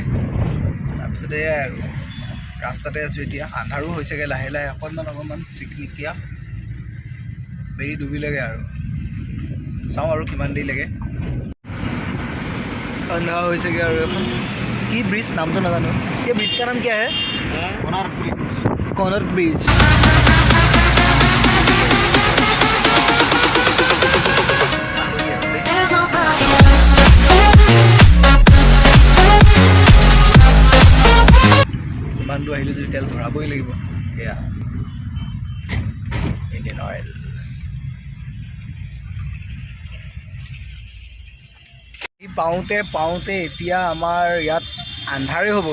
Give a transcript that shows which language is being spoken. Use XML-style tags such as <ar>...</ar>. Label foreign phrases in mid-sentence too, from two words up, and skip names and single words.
<as>তাৰপিছতে এয়াই আৰু ৰাস্তাতে আছোঁ এতিয়া। আন্ধাৰো হৈছেগৈ লাহে লাহে অকণমান চিকমিকিয়া বেৰি ডুবিলেগৈ আৰু চাওঁ আৰু কিমান দেৰি লাগে। আন্ধাৰ হৈছেগৈ আৰু এখন কি ব্ৰিজ নামটো নাজানো।</as> <hi>ये ब्रिज का नाम क्या है? कोणार्क ब्रिज</hi> <as>কৰ্ণাট ব্ৰিজ।</as> <en>There's nobody else.</en> <as>ইমান দূৰ আহিলোঁ যদি তেল ভৰাবই লাগিব। সেয়া ইণ্ডিয়ান অইল। পাওঁতে এতিয়া আমাৰ ইয়াত আন্ধাৰে হ'ব।</as>